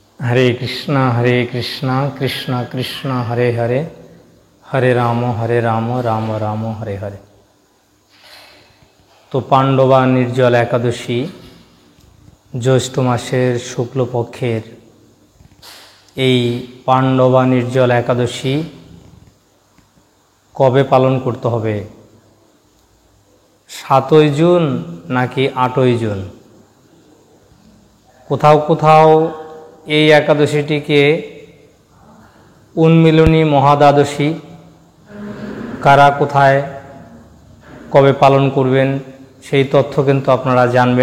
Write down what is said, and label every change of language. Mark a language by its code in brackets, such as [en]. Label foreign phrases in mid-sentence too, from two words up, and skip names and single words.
[sa] हरे कृष्णा कृष्ण कृष्ण हरे हरे हरे राम राम राम हरे हरे। [bn] তো পাণ্ডবা নির্জলা একাদশী জ্যৈষ্ঠ মাসের শুক্লপক্ষের এই পাণ্ডবা নির্জলা একাদশী কবে পালন করতে হবে? 7ই জুন নাকি 8ই জুন? কোথাও কোথাও এই একাদশীটিকে উন্মিলনী মহাদ্বাদশী, কারা কোথায় কবে পালন করবেন সেই তথ্য কিন্তু আপনারা জানবেন।